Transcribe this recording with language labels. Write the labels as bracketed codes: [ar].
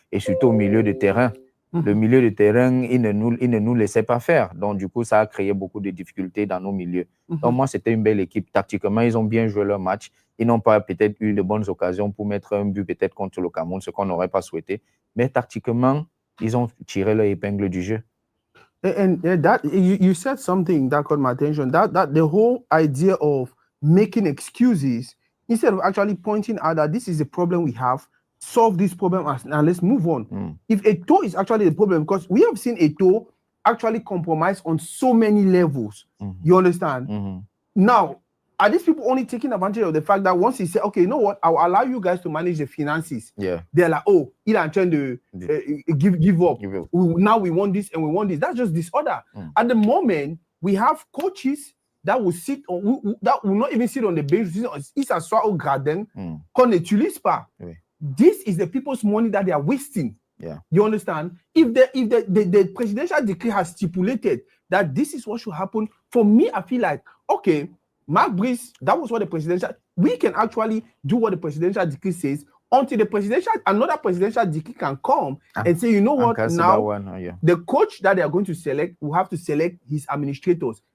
[fr] Et surtout au milieu de terrain. Le milieu de terrain, il ne nous laissait pas faire. Donc, du coup, ça a créé beaucoup de difficultés dans nos milieux. Donc, moi, c'était une belle équipe. Tactiquement, ils ont bien joué leur match. Ils n'ont pas peut-être eu de bonnes occasions pour mettre un but peut-être contre le Cameroun, ce qu'on n'aurait pas souhaité. Mais tactiquement, ils ont tiré leur épingle du jeu. [en] And that you said something that caught my attention. That the whole idea of making excuses instead of actually pointing out that this is a problem we have, solve this problem and let's move on. If Eto'o is actually the problem, because we have seen Eto'o actually compromise on so many levels. You understand? Now, are these people only taking advantage of the fact that once he said, okay, you know what, I'll allow you guys to manage the finances. Yeah. They're like, oh, he's trying to give up. Now we want this and we want this. That's just disorder. At the moment, we have coaches that will sit on, that will not even sit on the bench. [fr] Ils s'assoient au gradin, qu'on n'utilise pas. [en] This is the people's money that they are wasting. Yeah. You understand? If the presidential decree has stipulated that this is what should happen, for me, I feel like, okay, Mark Brice, that was what the presidential, we can actually do what the presidential decree says until another presidential decree can come and say, you know what, now the coach that they are going to select will have to select his administrators.